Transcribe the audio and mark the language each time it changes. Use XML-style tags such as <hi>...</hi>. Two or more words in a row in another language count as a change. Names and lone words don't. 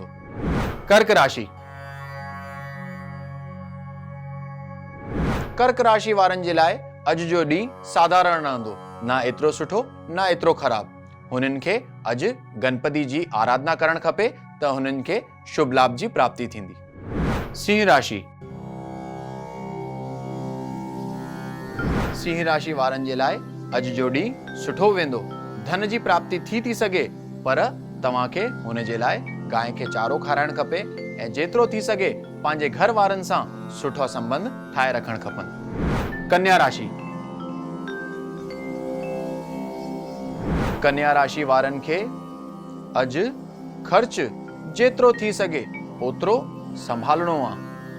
<sd>कर्क राशि। कर्क राशि वारनि जे लाइ अॼु जो ॾींहुं साधारण रहंदो, न एतिरो सुठो न एतिरो ख़राब। हुननि खे अॼु गणपति जी आराधना करणु खपे त हुननि खे शुभ लाभ जी प्राप्ति थींदी। सिंह राशि। सिंह राशि वारनि जे लाइ अॼु जो ॾींहुं सुठो वेंदो। धन जी प्राप्ति थी सघे, पर तव्हांखे हुन जे लाइ गांइ खे चारो खाराइणु खपे ऐं जेतिरो थी सघे पंहिंजे घर वारनि सां सुठा संबंध ठाहे रखणु खपनि। कन्या राशि। कन्या राशि वारनि खे अॼु ख़र्च जेतिरो थी सघे ओतिरो संभालणो आहे।</sd>